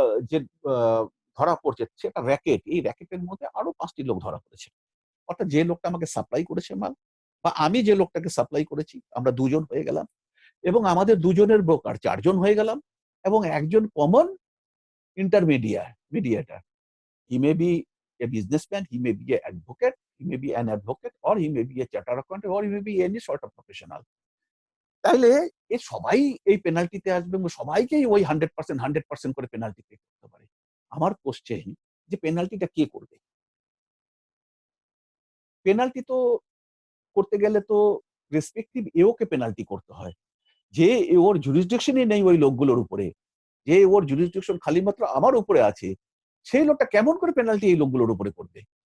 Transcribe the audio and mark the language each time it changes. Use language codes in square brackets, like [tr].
[bn] যে ধরা পড়ছে সেটা র্যাকেট, এই র্যাকেটের মধ্যে আরো 5টি লোক ধরা পড়েছে, অর্থাৎ যে লোকটা আমাকে সাপ্লাই করেছে মাল, বা আমি যে লোকটাকে সাপ্লাই করেছি, আমরা দুজন হয়ে গেলাম, এবং আমাদের দুজনের ব্রোকার 4 জন হয়ে গেলাম, এবং একজন common mediator. [en] He may be a businessman, he may be an advocate, he may be an advocate, or he may be a chartered accountant, or he may be any sort of professional. [bn] তাইলে এ সবাই এই পেনাল্টিতে আসবে এবং সবাইকেই ওই 100% করে penalty pay করতে পারে। আমার কোশ্চেন যে পেনাল্টিটা কে করবে? পেনাল্টি তো করতে গেলে তো রেসপেক্টিভ এওকে পেনাল্টি করতে হয়, যে ওর জুরিসডিকশনই নেই ওই লোকগুলোর উপরে, যে ওর জুরিসডিকশন খালি মাত্র আমার উপরে আছে, সেই লোকটা কেমন করে পেনাল্টি এই লোকগুলোর উপরে করবে?